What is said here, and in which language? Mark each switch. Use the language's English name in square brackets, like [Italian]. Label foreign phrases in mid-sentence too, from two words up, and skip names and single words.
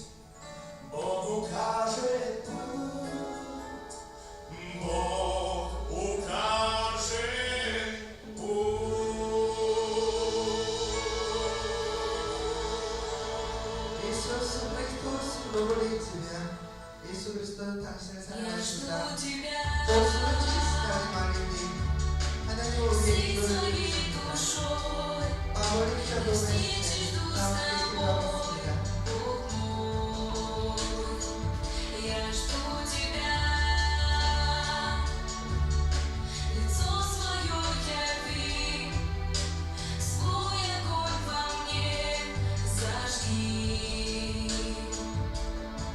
[Russian] Бог укажет путь, Бог укажет путь. Иисус Христос, благодарит Тебя. Иисус Христос, 당신을 Я [Korean] 사랑하신다. [Russian] жду тебя, Господь, чистая молитвы. [Korean] 하나님 우리의 [Russian] всей [Korean] 기도를 [Russian] своей душой. [Korean] 아버지 기도를 [Russian] Встречи жду с [Korean] 나오게 [Russian] тобой, [Korean] 기도하겠습니다. [Russian] Бог мой. Я жду тебя, лицо свое яви, свой огонь во мне зажги.